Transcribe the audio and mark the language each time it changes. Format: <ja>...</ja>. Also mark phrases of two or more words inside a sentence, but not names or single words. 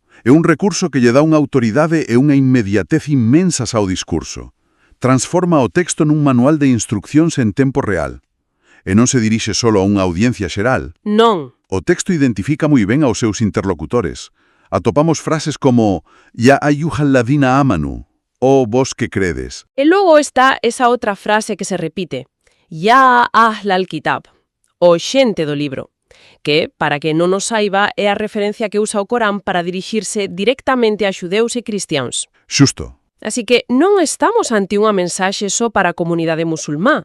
<gl>É un recurso que lle dá unha autoridade e unha inmediatez inmensas ao discurso. Transforma o texto nun manual de instruccións en tempo real. E non se dirixe solo a unha audiencia xeral. Non. O texto identifica moi ben aos seus interlocutores. Atopamos frases como</gl> <ar>«يا أيها الذين آمنوا»,</ar> <gl>«Oh vos que credes». E logo está esa outra frase que se repite.</gl> <ar>يا أهل الكتاب.</ar> <gl>o xente do libro, que, para que non o saiba, é a referencia que usa o Corán para dirixirse directamente a xudeus e cristiáns. Xusto. Así que non estamos ante unha mensaxe só para a comunidade musulmá.</gl>